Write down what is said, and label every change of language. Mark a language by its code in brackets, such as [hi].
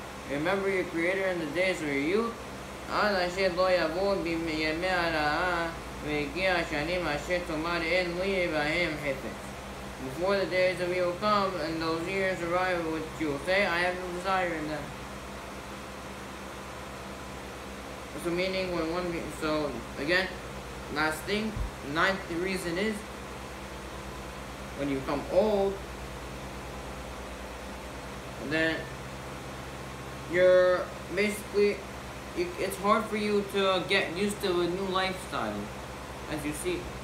[en] Remember your Creator in the days of your youth, [he] עד אשר לא יבוא בימי הרעה והגיע השנים אשר תאמר אין לי בהם חפץ. [en] Before the days of evil come and those years arrive which you will say, I have no desire in them. So meaning so again, last thing, ninth reason is, when you become old, then you're basically, it's hard for you to get used to a new lifestyle, as you see.